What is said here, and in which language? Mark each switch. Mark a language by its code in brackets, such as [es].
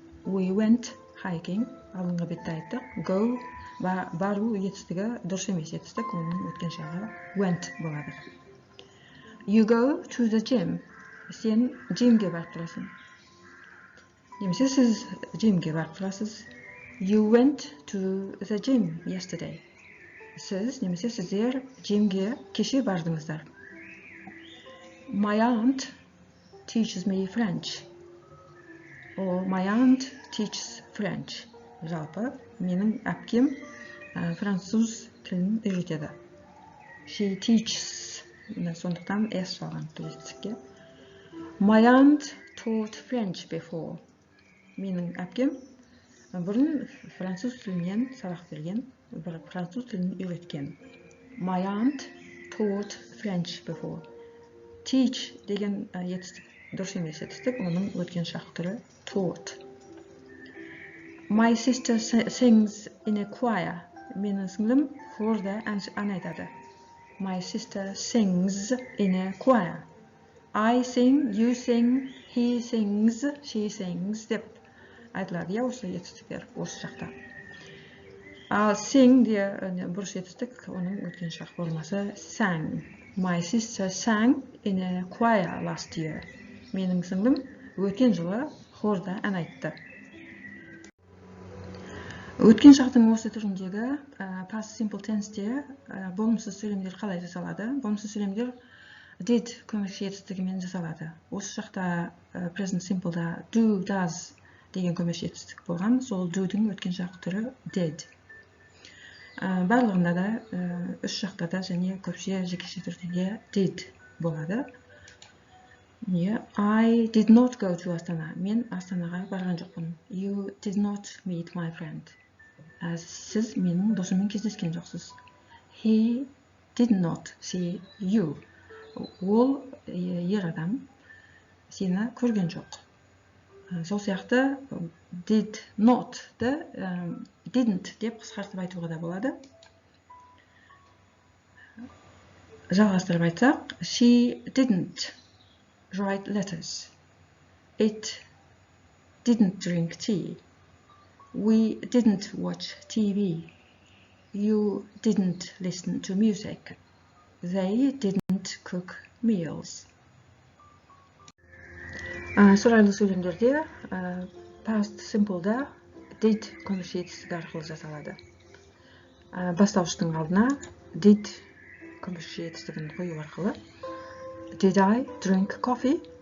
[en] We went hiking. [kk] Алдыңғы бетте айттық. Go бару етістігі дұрыс емес етістік, оның өткен шағы went болады. [en] You go to the gym. [kk] Сен джимге барып тұрасың. Немесе сіз джимге барып тұрасыз. [en] You went to the gym yesterday. [kk] Сіз немесе сіздер джимге кеше бардыңыздар. [en] My aunt teaches me French. Or my aunt teaches French. [kk] Жалпы, менің әпкем француз тілін үйретеді. [en] She teaches. [kk] Сондықтан S жалған етістікке. [en] My aunt taught French before. [kk] Менің әпкем бұрын француз тілінен сабақ берген, француз тілін үйреткен. [en] My aunt taught French before. [kk] Teach деген етістік дұрыс емес етістік, оның өткен шақ түрі taught. [en] My sister sings in a choir. [kk] Менің сіңлім хорда ән айтады. [en] My sister sings in a choir. I sing, you sing, he sings, she sings [kk] деп айтылады. Осы етістіктер осы шақта. Ал sing де бұрыс етістік, оның өткен шақ формасы sang. My sister sang in a choir last year. Менің сіңлім өткен жылы хорда ән айтты. Өткен шақтың осы түріндегі past simple tense'те болымсыз сөйлемдер қалай жасалады? Болымсыз сөйлемдер did көмекші етістігімен жасалады. Осы шақта present simple'да do, does деген көмекші етістік болған. Сол do'дің өткен шақ түрі did. Барлығында да үш шақта да және көпше жекеше түрде did болады. [en] I did not go to Astana. [kk] Мен Астанаға барған жоқпын. [en] You did not meet my friend. [kk] Сіз менің досыммен кездескен жоқсыз. [en] He did not see you. [kk] Ол ер адам сені көрген жоқ. Сол сияқты did not didn't деп қысқартып айтуға да болады. Жалғастырып айтсақ, [en] she didn't write letters. It didn't drink tea. We didn't watch TV. You didn't listen to music. They didn't cook meals. [kk] Сұрайлы сөйлемдерде past simple'да did көмекші етістігі арқылы жасалады. Бастауыштың алдына did көмекші етістігін қою арқылы [en] Did I drink coffee?